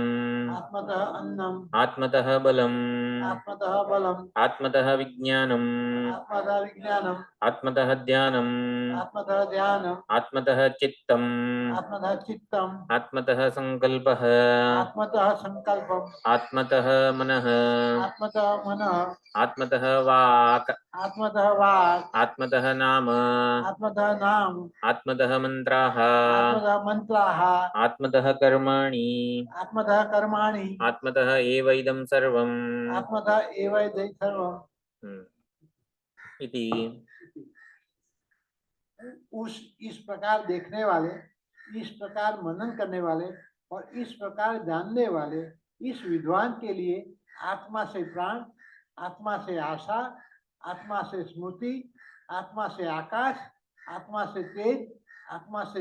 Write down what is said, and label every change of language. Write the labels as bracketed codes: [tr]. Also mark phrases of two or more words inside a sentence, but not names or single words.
[sa] आत्मतः अन्नम आत्मतः बलम, आत्मतः बलम आत्मतः विज्ञानम, आत्मतः विज्ञानम आत्मतः ध्यानम, आत्मतः ध्यानम आत्मतः चित्तम, आत्मतः चित्तम आत्मतः संकल्पः, आत्मतः संकल्पम आत्मतः मनः, आत्मतः मनः आत्मतः वाक, आत्मतः वाक् आत्मतः नाम, आत्मतः नाम आत्मतः मंत्राः, आत्मतः मंत्राः आत्मतः कर्माणि, आत्मतः कर्माणि आत्मतः एव इदं सर्वं आत्मतः एव इदं सर्वम् इति। [hi] इस प्रकार देखने वाले, इस प्रकार मनन करने वाले और इस प्रकार जानने वाले इस विद्वान के लिए आत्मा से प्राण, आत्मा से आशा, आत्मा से स्मृति, आत्मा से आकाश, आत्मा से तेज, आत्मा से